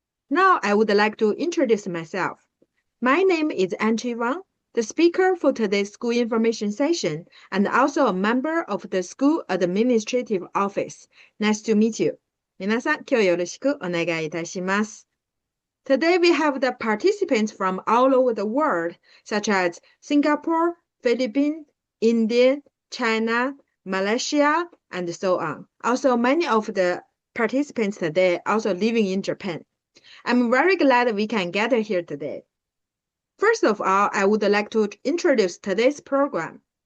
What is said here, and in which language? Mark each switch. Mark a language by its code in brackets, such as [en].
[en] Now I would like to introduce myself. My name is Anchi Wang, the speaker for today's school information session and also a member of the school administrative office. Nice to meet you. [ja] 皆さん、今日よろしくお願いいたします。 [en] Today we have the participants from all over the world, such as Singapore, Philippines, India, China, Malaysia, and so on. Also, many of the participants today also living in Japan. I'm very glad we can gather here today. First of all, I would like to introduce today's program.